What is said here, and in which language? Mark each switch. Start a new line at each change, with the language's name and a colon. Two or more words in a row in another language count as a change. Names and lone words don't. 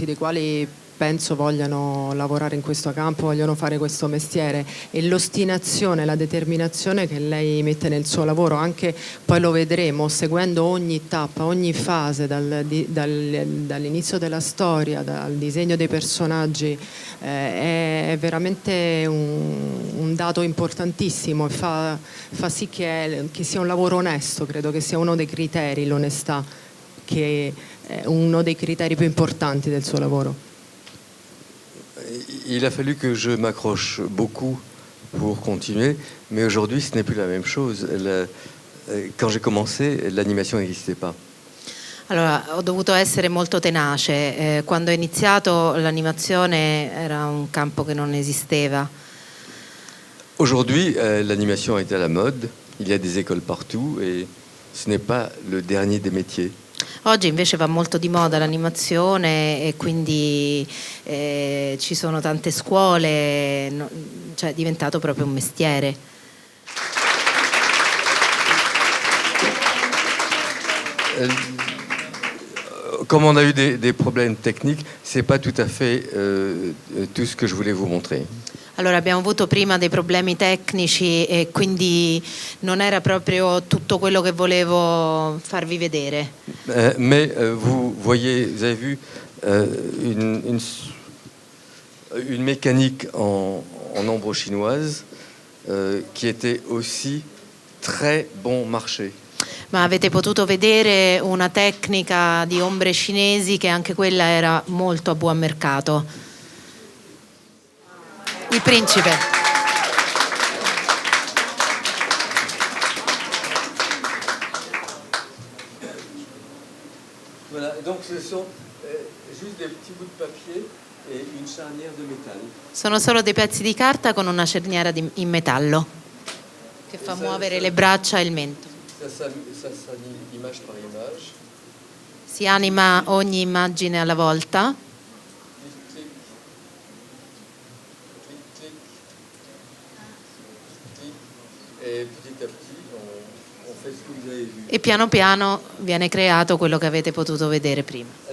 Italian: dei quali penso vogliano lavorare in questo campo, vogliono fare questo mestiere, e l'ostinazione, la determinazione che lei mette nel suo lavoro, anche poi lo vedremo seguendo ogni tappa, ogni fase, dall'inizio della storia, dal disegno dei personaggi, è veramente un dato importantissimo e fa sì che sia un lavoro onesto. Credo che sia uno dei criteri, l'onestà, che è uno dei criteri più importanti del suo lavoro.
French: Il a fallu que je m'accroche beaucoup pour continuer, mais aujourd'hui ce n'est plus la même chose. Quand j'ai commencé, l'animation n'existait pas.
Italian: Allora, ho dovuto essere molto tenace. Quando ho iniziato l'animazione era un campo che non esisteva.
French: Aujourd'hui, l'animation est à la mode, il y a des écoles partout et ce n'est pas le dernier des métiers.
Italian: Oggi invece va molto di moda l'animazione e quindi ci sono tante scuole, cioè è diventato proprio un mestiere.
French: Comme on a eu des problèmes techniques, c'est pas tout à fait tout ce que je voulais vous montrer.
Italian: Allora, abbiamo avuto prima dei problemi tecnici e quindi non era proprio tutto quello che volevo farvi vedere.
French: Mais vous avez vu une mécanique en ombre chinoise qui était aussi très bon marché.
Italian: Ma avete potuto vedere una tecnica di ombre cinesi che anche quella era molto a buon mercato. Il principe.
French: Voilà, donc ce sont juste des petits bouts de papier et une charnière de métal.
Italian: Sono solo dei pezzi di carta con una cerniera in metallo che fa muovere le braccia e il mento.
French: Ça s'anime image par image.
Italian: Si anima ogni immagine alla volta. E piano piano viene creato quello che avete potuto vedere prima.